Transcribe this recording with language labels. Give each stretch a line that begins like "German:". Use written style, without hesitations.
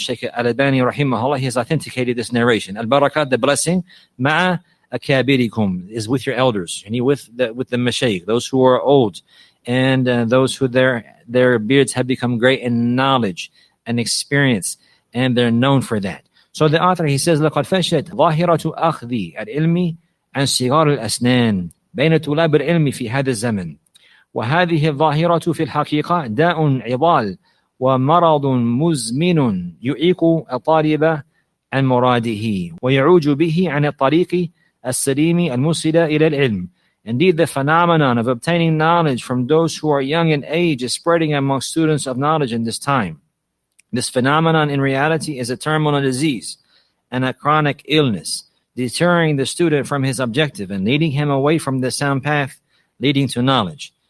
English: Shaykh al-Albani rahimahullah, he has authenticated this narration. Al-barakat, the blessing, ma'a akabirikum, is with your elders, and with the mashayikh, those who are old, and those who their beards have become great in knowledge and experience, and they're known for that. So the author, he says,
Arabic: لَقَدْ فَشَتْ ظَاهِرَةُ أَخْذِ الْعِلْمِ عَنْ صِغَارِ الْأَسْنَانِ بين طلاب العلم في هذا الزمن، وهذه الظاهرة في الحقيقة داء عضال ومرض مزمن يعيق الطالب عن مراده ويعوج به عن الطريق السليم الموصل إلى العلم.
English: Indeed, the phenomenon of obtaining knowledge from those who are young in age is spreading among students of knowledge in this time. This phenomenon in reality is a terminal disease and a chronic illness, deterring the student from his objective and leading him away from the sound path leading to knowledge.